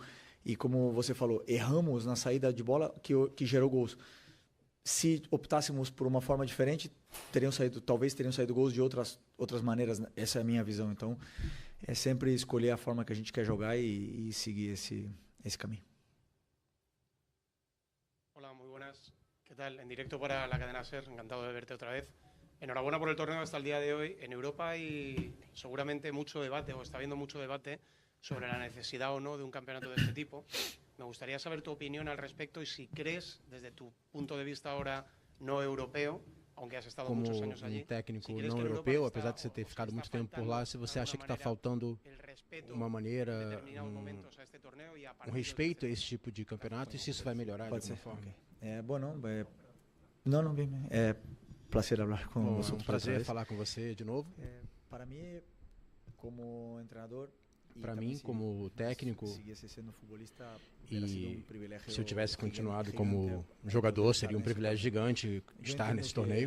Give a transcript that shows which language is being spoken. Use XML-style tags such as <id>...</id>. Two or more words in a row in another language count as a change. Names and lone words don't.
<pt>E como você falou, erramos na saída de bola que gerou gols. Se optássemos por uma forma diferente, talvez teriam saído gols de outras maneiras. Essa é a minha visão. Então, é sempre escolher a forma que a gente quer jogar e seguir esse caminho.</pt> <es>Hola, muy buenas. ¿Qué tal? En directo para la cadena SER, encantado de verte otra vez. Enhorabuena por el torneo hasta el día de hoy. En Europa hay seguramente mucho debate, o está habiendo mucho debate, sobre la necesidad o no de un campeonato de este tipo. Me gustaría saber tu opinión al respecto y si crees, desde tu punto de vista ahora no europeo, aunque has estado como muchos años allí, técnico si crees</es> <pt>não</pt> <es>que en Europa</es> <pt>europeu,</pt> <es>está,</es> <pt>apesar de você ter o ficado está muito tempo por</pt> <es>faltando,</es> <pt>lá, se</pt> <es>de</es> <pt>você</pt> <es>alguna</es> <pt>acha que está</pt> <es>manera,</es> <pt>faltando</pt> <es>el respeto</es> <pt>uma</pt> <es>en</es> <pt>maneira,</pt> <es>determinados momentos a este torneo y a partir del</es> <pt>respeito a</pt> <es>tercero.</es> <pt>esse tipo de campeonato e se isso vai melhorar de Pode alguma ser. forma. Okay. Bueno, não, bem. É prazer falar com Bom, você. é um prazer falar com você de novo. Para mim, como treinador, Para mim, como técnico, e se eu tivesse continuado como jogador, seria um privilégio gigante estar nesse torneio.</pt>